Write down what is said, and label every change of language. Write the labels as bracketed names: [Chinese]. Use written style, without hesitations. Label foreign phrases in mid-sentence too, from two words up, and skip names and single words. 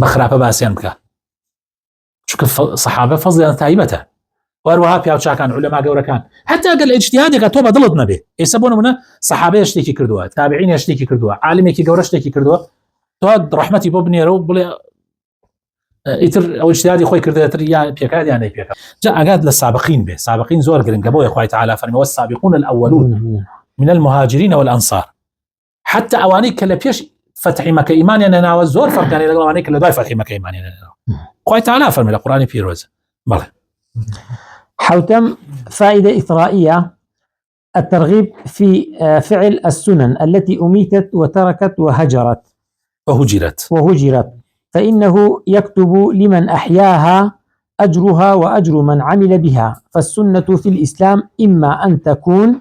[Central Kurdish] خراپە باسییان بکە چونکە سەحابە فەزلیان تایبەتە وەروەها پیاو چاکان عولەما گەورەکان حتا ئەگەر لە ئیجتیهادێکە تۆ بە دڵت نەبێ ئێستا بۆ نمونە سەحابەیە شتێکی کردووە تابعین شتێکی کردووە عالمێکی گەورە شتێکی کردووە تۆ ڕەحمەتی بۆ بنێرە و بڵێ ئیتر ئەو اجتهادی خۆی کردێتر یا پێکات یان نەی پێکات جا ئاگات لە سابقین بێ سابقین زۆر گرنگە بۆیە خوای تعالی فەرمی [Arabic] والسابقون الأولون من المهاجرين والأنصار [Central Kurdish] حتى ئەوانەی کە لە پێش فتحی مەکە ئیمانیان هێناوە زۆر فەرقیانەیە لەگەڵ ئەوانەی کە لە دوای فتحی مەکە ئیمانیان هێناوە خوای تعالی فەرمی لە قورئانی پیرۆز بەڵێ [Arabic] حوتم فائدة إثرائية الترغيب في فعل السنن التي أميتت وتركت وهجرت فإنه يكتب لمن أحياها أجرها وأجر من عمل بها فالسنة في الإسلام إما أن تكون